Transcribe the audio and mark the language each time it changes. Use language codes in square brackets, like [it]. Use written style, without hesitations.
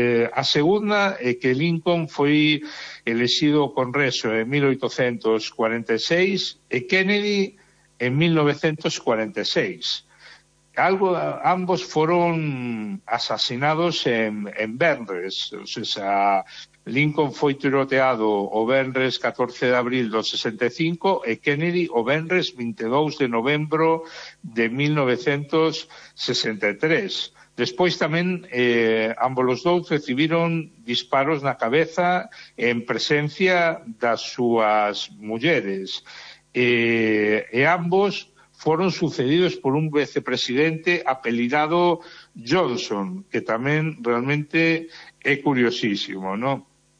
[gl] A segunda é que Lincoln foi elexido ao Congreso en 1846 e Kennedy en 1946. [es] Ambos fueron asesinados en Vendres. O sea, [gl] Lincoln foi tiroteado o Vendres 14 de abril do 65 e Kennedy o Vendres 22 de novembro de 1963. Despois tamén ambos os dous recibiron disparos na cabeza en presencia das súas mulleres. E ambos foron sucedidos por un vicepresidente apelidado Johnson, que tamén realmente é curiosísimo, ¿no?